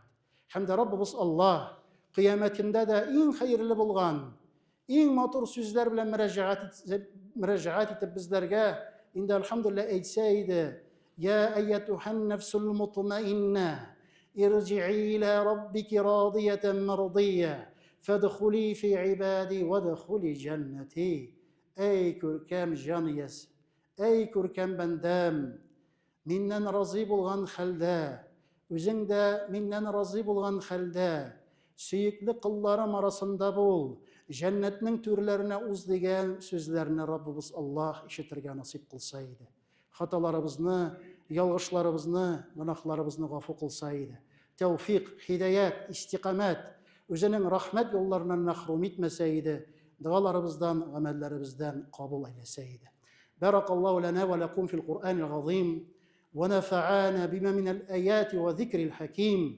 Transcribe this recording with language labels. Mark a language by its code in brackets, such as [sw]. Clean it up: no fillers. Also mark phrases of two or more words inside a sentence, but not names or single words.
[tt] Һәм дә Раббыбыз Аллаһ кыямәтендә дә иң хәерле булган, иң матур сүзләр белән мөрәҗәгать итеп безләргә инде әлхәмдүлилләһ әйтсә иде: [ar] "يا أيتها النفس المطمئنة ارجعي إلى ربك راضية مرضية, فادخلي في عبادي وادخلي جنتي." [tt] Эй күркәм җанияс, эй күркәм бәндәм, миннән разый булган хәлдә, үзең дә миннән разый булган хәлдә, сөекле кылларым арасында бул, җәннәтнең түрләренә уз дигән сүзләрне Раббыбыз Аллаһ ишетергә насип кылса иде. Хаталарыбызны, ялгышларыбызны, гөнаһларыбызны гафу кылса иде. Тәүфиq, хидаят, истиқамат, үзенең рәхмәт юлларыннан мәхрүм итмәсә иде, дуаларыбыздан, гамәлләребездән кабул әйләсә иде. [ar] بارك الله لنا ولكم في القرآن العظيم ونفعنا بما من الآيات والذكر الحكيم.